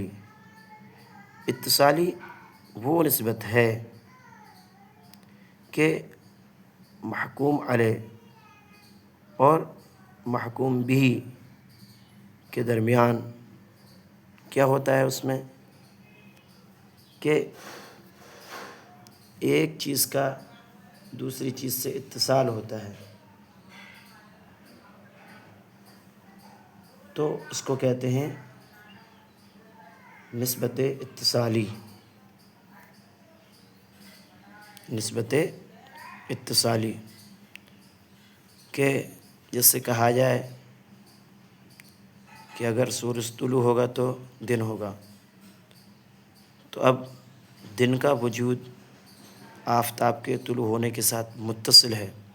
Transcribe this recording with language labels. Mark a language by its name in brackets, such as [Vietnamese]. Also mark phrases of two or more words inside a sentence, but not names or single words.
[Urdu] اتصالی وہ نسبت ہے کہ محکوم علیہ اور محکوم بھی کے درمیان کیا ہوتا ہے؟ اس میں کہ ایک چیز کا دوسری چیز سے اتصال ہوتا ہے، تو اس کو کہتے ہیں نسبت اتصالی، نسبت اتصالی، کہ جس سے کہا جائے کہ اگر سورج طلوع ہوگا تو دن ہوگا، تو اب دن کا وجود آفتاب کے طلوع ہونے کے ساتھ متصل ہے،